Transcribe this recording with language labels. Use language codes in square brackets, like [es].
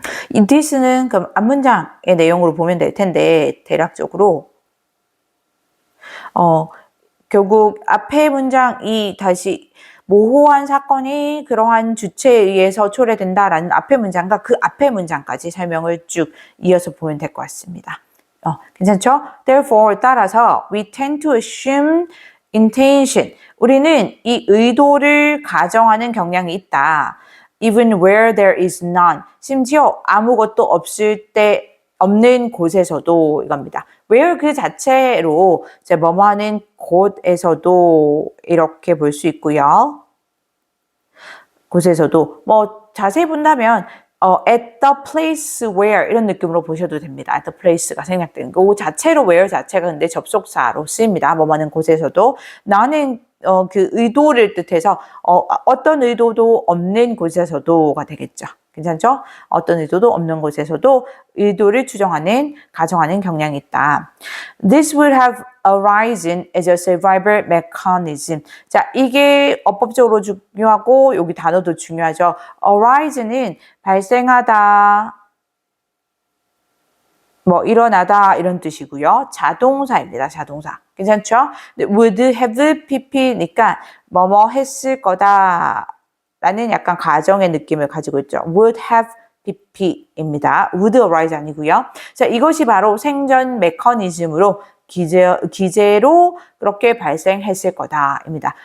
[ko] 이 this는 그럼 앞문장의 내용으로 보면 될 텐데 대략적으로 결국 앞의 문장이 다시 모호한 사건이 그러한 주체에 의해서 초래된다라는 앞의 문장과 그 앞의 문장까지 설명을 쭉 이어서 보면 될 것 같습니다. 괜찮죠? [en] Therefore, [ko] 따라서 [en] we tend to assume intention. [ko] 우리는 이 의도를 가정하는 경향이 있다. [en] Even where there is none. [ko] 심지어 아무것도 없는 곳에서도 이겁니다. where 그 자체로 이제 뭐뭐 하는 곳에서도 이렇게 볼 수 있고요. 곳에서도 뭐 자세히 본다면 [en] at the place where [ko] 이런 느낌으로 보셔도 됩니다. [en] at the place [ko] 가 생략된 거. 그 자체로 where 자체가 근데 접속사로 쓰입니다. 뭐뭐 하는 곳에서도 나는 그 의도를 뜻해서 어떤 의도도 없는 곳에서도가 되겠죠. 괜찮죠? 어떤 의도도 없는 곳에서도 의도를 가정하는 경향이 있다. [en] This would have arisen as a survival mechanism. [ko] 자, 이게 어법적으로 중요하고 여기 단어도 중요하죠. arise는 발생하다, 뭐 일어나다 이런 뜻이고요. 자동사입니다. 자동사. 괜찮죠? [en] would have pp [ko] 니까 뭐뭐 했을 거다 라는 약간 가정의 느낌을 가지고 있죠. [en] would have pp [ko] 입니다. [en] would arise [ko] 아니고요. 자, 이것이 바로 생존 메커니즘으로 기제로 그렇게 발생했을 거다입니다.